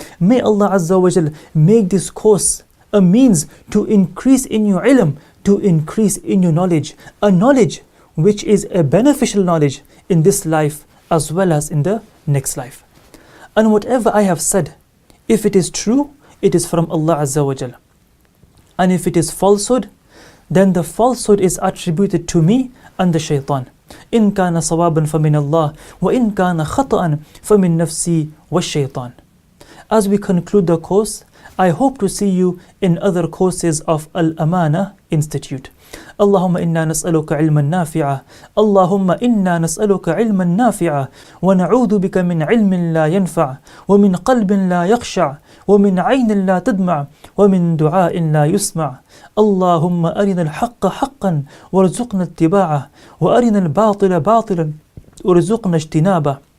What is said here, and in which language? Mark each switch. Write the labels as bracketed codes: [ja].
[en] May Allah Azza wa Jal make this course a means to increase in your ilm, to increase in your knowledge, a knowledge which is a beneficial knowledge in this life as well as in the next life. And whatever I have said, if it is true, it is from Allah Azza wa Jal. And if it is falsehood, then the falsehood is attributed to me and the shaitan. [ar] إن كان صوابا فمن الله وإن كان خطأ فمن نفسي والشيطان. [en] As we conclude the course, I hope to see you in other courses of Al-Amana Institute. [ar] اللهم إنا نسألك علما نافعا اللهم إنا نسألك علما نافعا ونعوذ بك من علم لا ينفع ومن قلب لا يخشع ومن عين لا تدمع ومن دعاء لا يسمع اللهم أرنا الحق حقا وارزقنا اتباعه وأرنا الباطل باطلا وارزقنا اجتنابه